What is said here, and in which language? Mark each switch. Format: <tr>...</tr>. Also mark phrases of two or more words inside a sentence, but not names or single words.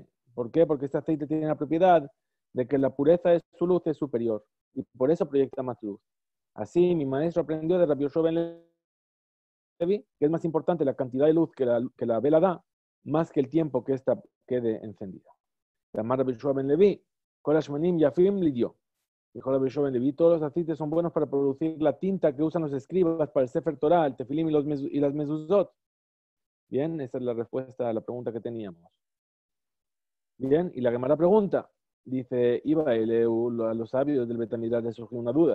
<es>¿Por qué? Porque este aceite tiene la propiedad de que la pureza de su luz es superior y por eso proyecta más luz. Así mi maestro aprendió de Rabbi Yoshua ben Levi que es más importante la cantidad de luz que la vela da, más que el tiempo que ésta quede encendida.</es> <he>אמר רבי יהושע בן לוי, כל השמנים יפים לדיו.</he> <es>Dijo Rabbi Yoshua ben Levi, todos los aceites son buenos para producir la tinta que usan los escribas para el Sefer Torah, el Tefilim y las mezuzot. Bien, esa es la respuesta a la pregunta que teníamos. Bien, y la Gemara pregunta, dice, iba a los sabios del Betamidrash les surgió una duda.</es>